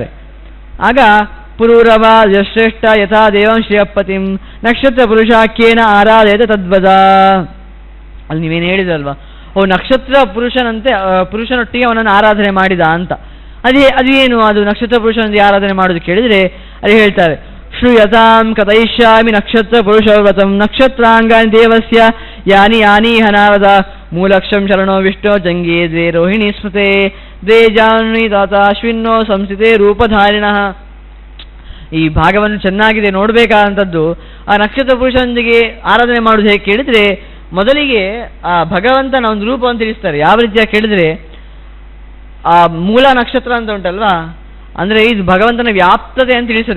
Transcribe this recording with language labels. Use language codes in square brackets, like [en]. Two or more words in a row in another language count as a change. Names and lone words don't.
[sa] ಆಗ ಪುರೂರವ ಯಶ್ರೇಷ್ಠ ಯಥಾ ದೇವಂ ಶ್ರೇಯಪತಿಂ ನಕ್ಷತ್ರ ಪುರುಷಾಖ್ಯೇನ ಆರಾಧಯತ ತದ್ವದ. [kn] ಅಲ್ಲಿ ನೀವೇನು ಹೇಳಿದ್ರಲ್ವಾ, ನಕ್ಷತ್ರ ಪುರುಷನೊಟ್ಟಿಗೆ ಅವನನ್ನು ಆರಾಧನೆ ಮಾಡಿದ ಅಂತ. ಅದು ಏನು ಅದು ನಕ್ಷತ್ರ ಪುರುಷನೊಂದಿಗೆ ಆರಾಧನೆ ಮಾಡೋದು ಕೇಳಿದರೆ ಅಲ್ಲಿ ಹೇಳ್ತಾರೆ, [sa] ಶ್ರೂಯತಾಂ ಕಥಯಿಷ್ಯಾಮಿ ನಕ್ಷತ್ರ ಪುರುಷ ವ್ರತಂ ನಕ್ಷತ್ರಾಂಗಾನಿ ದೇವಸ್ಯ ಯಾನಿ ಯಾನಿ ಹನಾರದ ಮೂಲಕ್ಷಂ ಶರಣೋ ವಿಷ್ಣು ಜಂಗೇ ದ್ವೇ ರೋಹಿಣಿ ಸ್ಮೃತೆ ದ್ವೇ ಜಾನ್ವಿ ತಾತಾಶ್ವಿನ್ನೋ ಸಂಸ್ಥಿತೆ ರೂಪಧಾರಿಣಃ. [kn] ಈ ಭಾಗವನ್ನು ಚೆನ್ನಾಗಿದೆ ನೋಡಬೇಕಾದಂಥದ್ದು. ಆ ನಕ್ಷತ್ರ ಪುರುಷನೊಂದಿಗೆ ಆರಾಧನೆ ಮಾಡೋದು ಹೇಗೆ ಕೇಳಿದರೆ, ಮೊದಲಿಗೆ ಆ ಭಗವಂತನ ಒಂದು ರೂಪವನ್ನು ತಿಳಿಸ್ತಾರೆ. ಯಾವ ರೀತಿಯಾಗಿ ಕೇಳಿದರೆ, ಆ ಮೂಲ ನಕ್ಷತ್ರ ಅಂತ ಉಂಟಲ್ವಾ, ಅಂದರೆ ಇದು ಭಗವಂತನ ವ್ಯಾಪ್ತತೆ ಅಂತ ತಿಳಿಸ್ತದೆ.